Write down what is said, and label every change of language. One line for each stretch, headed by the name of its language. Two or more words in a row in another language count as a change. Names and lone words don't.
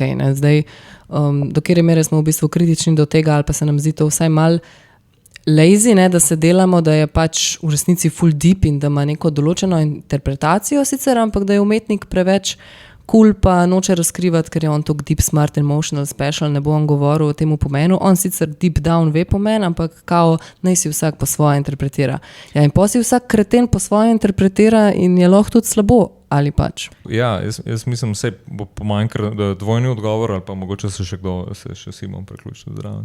Slovenian: Zdaj, do kjer mere smo v bistvu kritični do tega, ali pa se nam zdi to vsaj mal lazy, da se delamo, da je v resnici full deep in da ima neko določeno interpretacijo sicer, ampak da je umetnik preveč cool pa noče razkrivati, ker je on tako
English: deep, smart, emotional, special,
Slovenian: ne bo on govoril o tem pomenu. On sicer
English: deep down
Slovenian: ve pomen, ampak kao naj si vsak po svoje interpretira. In potem si vsak kreten po svoje interpretira in je lahko tudi slabo. Ali pač? Ja, jaz mislim, vse bo po manj dvojni odgovor, ali pa mogoče se še Simon priključil zraven.